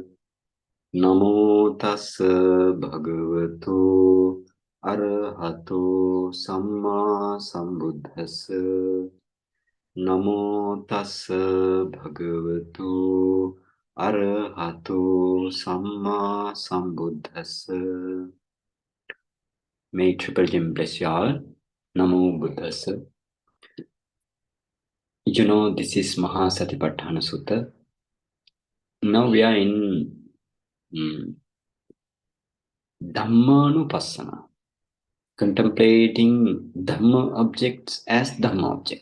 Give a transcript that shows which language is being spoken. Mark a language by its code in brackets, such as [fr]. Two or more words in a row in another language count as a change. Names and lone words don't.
[pi] Namo tassa bhagavatu arahato samma sambuddhassa. Namo tassa bhagavatu arahato samma sambuddhassa. [en] May Triple Gem bless you all. [pi] Namo Buddhassa. [en] You know, this is Mahāsatipaṭṭhānasutta. Now we are in Dhammanupassana, contemplating Dhamma objects as Dhamma object.